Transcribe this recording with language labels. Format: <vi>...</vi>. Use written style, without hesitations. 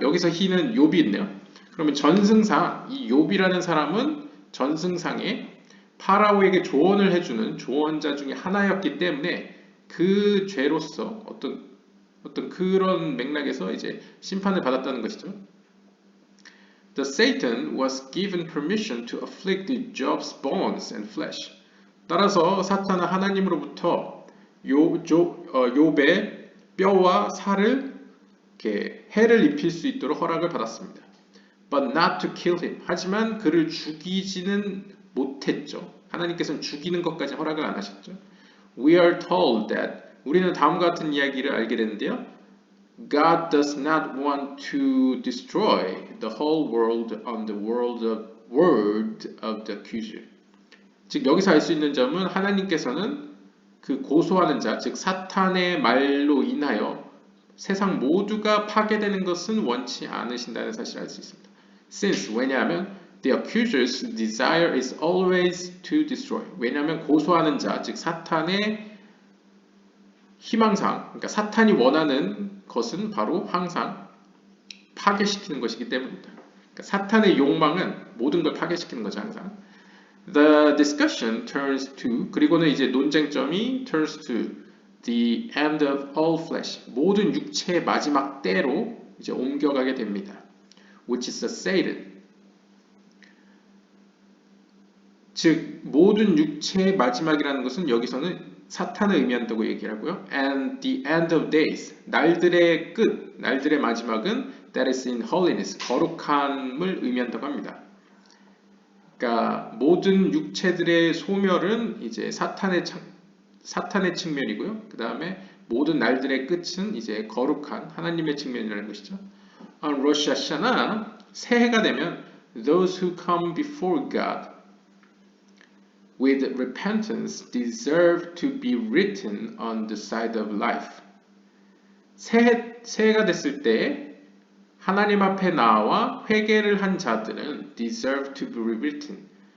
<ko>여기서 he는 욥이 있네요. 그러면 전승상 이 욥이라는 사람은 전승상에 파라오에게 조언을 해주는 조언자 중에 하나였기 때문에 그 죄로서 어떤 그런 맥락에서 이제 심판을 받았다는 것이죠.</ko> <en>The Satan was given permission to afflict Job's bones and flesh.</en> <ko>따라서 사탄은 하나님으로부터 욥의 뼈와 살을 이렇게 해를 입힐 수 있도록 허락을 받았습니다.</ko> <en>But not to kill him.</en> <ko>하지만 그를 죽이지는 못했죠. 하나님께서는 죽이는 것까지 허락을 안 하셨죠.</ko> <en>We are told that</en> <ko>우리는 다음과 같은 이야기를 알게 되는데요.</ko> <en>God does not want to destroy the whole world on the word of the accuser.</en> <ko>즉 여기서 알 수 있는 점은 하나님께서는 그 고소하는 자, 즉 사탄의 말로 인하여 세상 모두가 파괴되는 것은 원치 않으신다는 사실을 알 수 있습니다.</ko> <en>Since</en> <ko>왜냐하면</ko> <en>the accuser's desire is always to destroy.</en> <ko>왜냐하면 고소하는 자, 즉 사탄의 희망상, 그러니까 사탄이 원하는 것은 바로 항상 파괴시키는 것이기 때문입니다. 그러니까 사탄의 욕망은 모든 걸 파괴시키는 거죠, 항상.</ko> <en>The discussion turns to</en> <ko>그리고는 이제 논쟁점이</ko> <en>turns to the end of all flesh</en> <ko>모든 육체의 마지막 때로 이제 옮겨가게 됩니다.</ko> <en>Which is the Satan.</en> <ko>즉 모든 육체의 마지막이라는 것은 여기서는 사탄을 의미한다고 얘기를 하고요.</ko> <en>And the end of days</en> <ko>날들의 끝, 날들의 마지막은</ko> <en>that is in holiness</en> <ko>거룩함을 의미한다고 합니다. 그러니까 모든 육체들의 소멸은 이제 사탄의 측면이고요. 그 다음에 모든 날들의 끝은 이제 거룩한 하나님의 측면이라는 것이죠.</ko> <en>On Rosh Hashanah</en> <ko>새해가 되면</ko> <en>those who come before God with repentance deserve to be written on the side of life.</en> <ko>새해가 됐을 때 하나님 앞에 나와 회개를 한 자들은</ko> <en>deserve to be written.</en>